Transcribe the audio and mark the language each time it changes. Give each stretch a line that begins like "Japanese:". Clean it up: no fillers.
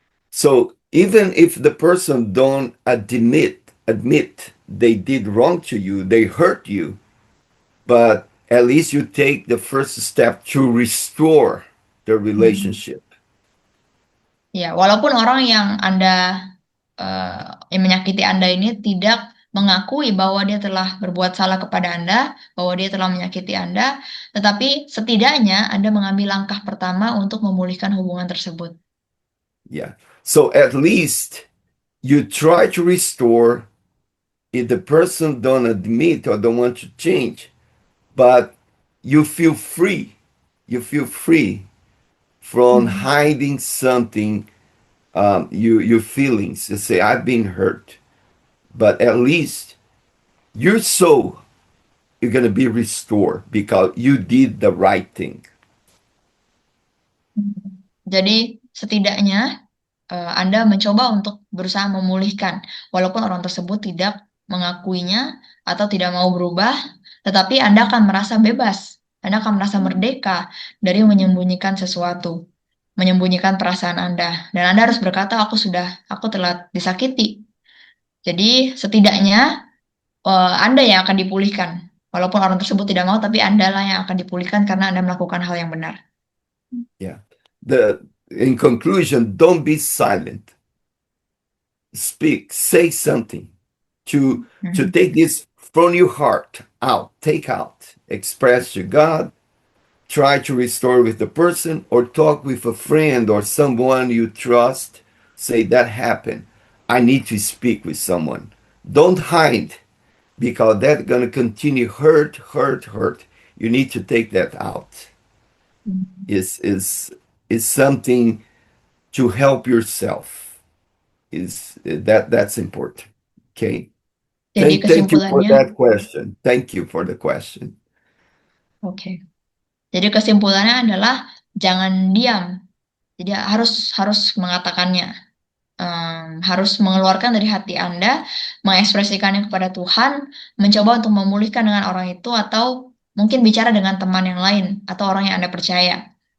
English: So even if the person don't admit they did wrong to you, they hurt you, but at least you take the first step to restore the relationship.
Indonesian: Ya, walaupun orang yang yang menyakiti Anda ini tidak mengakui bahwa dia telah berbuat salah kepada Anda, bahwa dia telah menyakiti Anda, tetapi setidaknya Anda mengambil langkah pertama untuk memulihkan hubungan tersebut.
English: Yeah. So at least you try to restore if the person don't admit or don't want to change, but you feel free. You feel free from hiding something, your feelings. You say, I've been hurt, but at least your soul, you're going to be restored because you did the right thing.
Indonesian: Jadi setidaknya Anda mencoba untuk berusaha memulihkan, walaupun orang tersebut tidak mengakuinya atau tidak mau berubah, tetapi Anda akan merasa bebas, Anda akan merasa merdeka dari menyembunyikan sesuatu, menyembunyikan perasaan Anda, dan Anda harus berkata, aku telah disakiti. Jadi setidaknya Anda yang akan dipulihkan, walaupun orang tersebut tidak mau, tapi Anda lah yang akan dipulihkan karena Anda melakukan hal yang benar.
English: Yeah. In conclusion, don't be silent. Speak, say something to take this from your heart out, take out, express to God, try to restore with the person, or talk with a friend or someone you trust. Say that happened. I need to speak with someone. Don't hide because that's going to continue hurt. You need to take that out. Is something to help yourself. That's important. Okay.
Indonesian: Jadi
English: Thank you for
Indonesian: kesimpulannya,
English: that question. Thank you for the question.
Indonesian: oke. Jadi kesimpulannya adalah jangan diam. Jadi harus mengatakannya, harus mengeluarkan dari hati Anda, mengekspresikannya kepada Tuhan, mencoba untuk memulihkan dengan orang itu, atau mungkin bicara dengan teman yang lain atau orang yang Anda percaya.